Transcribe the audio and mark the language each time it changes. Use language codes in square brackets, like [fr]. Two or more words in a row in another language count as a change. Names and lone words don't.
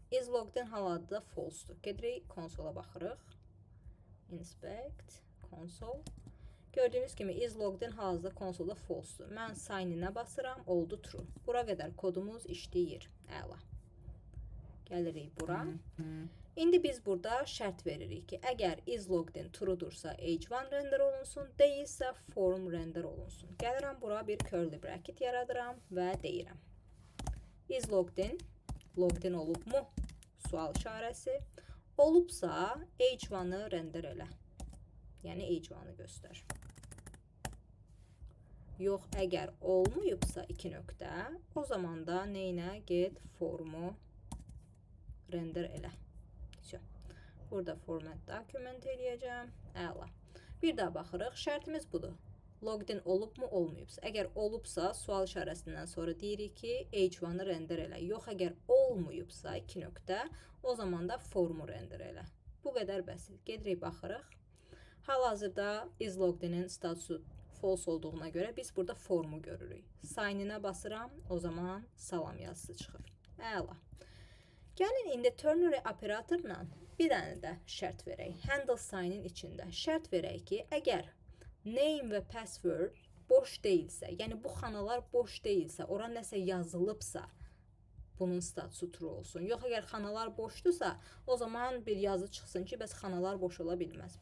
[en] Is logged in [az] hal-hazırda false-dur. Gedirik konsola baxırıq. [en] Inspect, console. [az] Gördüyünüz kimi [en] is logged in [az] hal-hazırda konsolda false-dur. Mən sign-inə basıram, oldu true. Bura qədər kodumuz işləyir. Əla. Gəlirik bura. İndi biz burada şərt veririk ki, əgər [en] is logged in [az] true-dursa H1 render olunsun, deyilsə form render olunsun. Gəlirəm bura bir curly bracket yaradıram və deyirəm. [en] Is logged in [az] olubmu? Sual işarəsi. Olubsa H1-ı render elə. Yəni H1-ı göstər. Yox, əgər olmayıbsa 2 nöqtə, o zaman da neynə? Get formu render elə. Burada [en] format document [az] eləyəcəm. Əla. Bir daha baxırıq. Şərtimiz budur. [en] Logged in [az] olubmu, olmayıbsa. Əgər olubsa, sual işarəsindən sonra deyirik ki, H1-ı render elə. Yox, əgər olmayıbsa 2 nöqtə, o zaman da formu render elə. Bu qədər bəsit. Gedirik, baxırıq. Hal-hazırda [en] is logged in-in [az] statusu false olduğuna görə biz burada formu görürük. Sign-inə basıram, o zaman salam yazısı çıxır. Əla. Gəlin indi ternary operatorla bir dənə də şərt verək. [en] Handle sign-in [az] içində şərt verək ki, əgər name və password boş deyilsə, yəni bu xanalar boş deyilsə, ora nəsə yazılıbsa, bunun statusu true olsun. Yox, əgər xanalar boşdursa, o zaman bir yazı çıxsın ki, bəs xanalar boş ola bilməz.